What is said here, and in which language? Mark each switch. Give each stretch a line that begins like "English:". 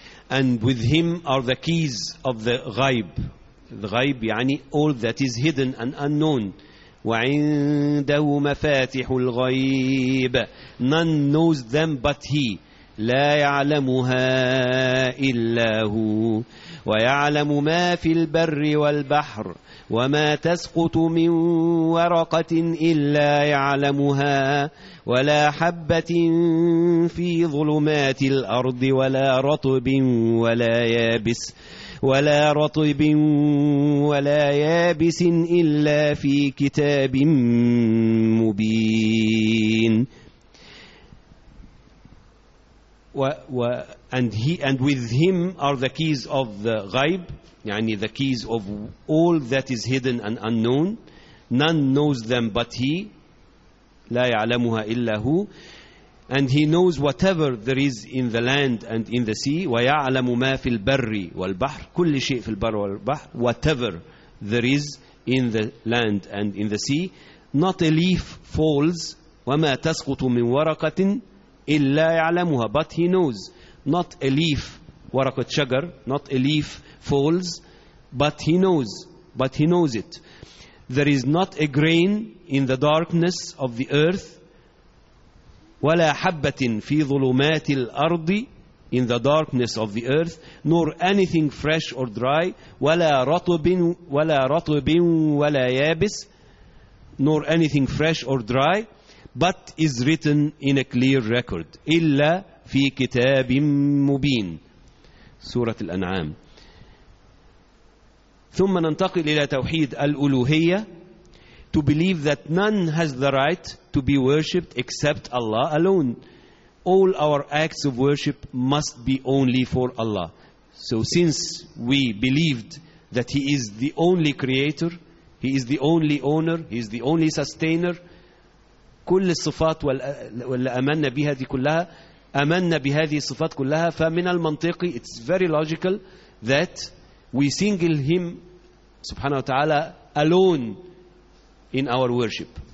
English: And with him are the keys of the غيب. The غيب يعني all that is hidden and unknown.
Arabic: وعنده مفاتيح الغيب.
English: None knows them but he.
Arabic: لا يعلمها إلا هو ويعلم ما في البر والبحر وما تسقط من ورقة إلا يعلمها ولا حبة في ظلمات الأرض ولا رطب ولا يابس ولا رطب ولا يابس إلا في كتاب مبين.
English: And with him are the keys of the ghaib, يعني the keys of all that is hidden and unknown. None knows them but he.
Arabic: لا يعلمها إلا هو.
English: And he knows whatever there is in the land and in the sea.
Arabic: ويعلم ما في البر والبحر. كل شيء في البر والبحر.
English: Whatever there is in the land and in the sea. Not a leaf falls.
Arabic: وما تسقط من ورقة إلا يعلمها.
English: But he knows. Not a leaf,
Arabic: ورقة شجر.
English: Not a leaf falls. But he knows. But he knows it. There is not a grain in the darkness of the earth.
Arabic: ولا حبة في ظلمات الأرض
English: in the darkness of the earth nor anything fresh or dry
Arabic: ولا رطب ولا يابس
English: nor anything fresh or dry but is written in a clear record
Arabic: إلا في كتاب مبين. سورة الأنعام. ثم ننتقل إلى توحيد الألوهية.
English: To believe that none has the right to be worshipped except Allah alone. All our acts of worship must be only for Allah. So since we believed that He is the only creator, He is the only owner, He is the only sustainer,
Arabic: كل الصفات والأمنا بها دي كلها أمنا بهذه الصفات كلها فمن المنطقي,
English: it's very logical that we single Him سبحانه وتعالى alone in our worship.